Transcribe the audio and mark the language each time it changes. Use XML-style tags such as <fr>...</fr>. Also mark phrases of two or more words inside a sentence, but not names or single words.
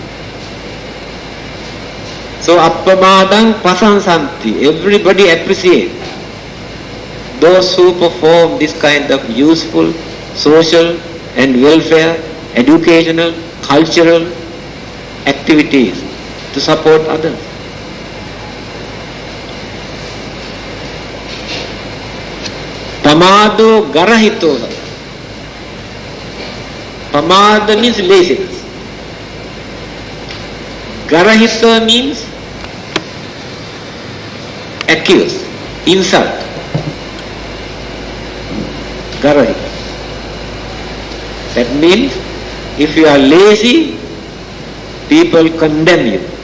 <en>So</en> <pi>appamadang pasansanti,</pi> <en>everybody appreciates those who perform this kind of useful, social and welfare, educational, cultural activities to support others.</en> <pi>Pamado garahito.</pi> <en>Pamada means laziness. Garahita means accuse, insult. Garahi. That means if you are lazy, people condemn you.</en>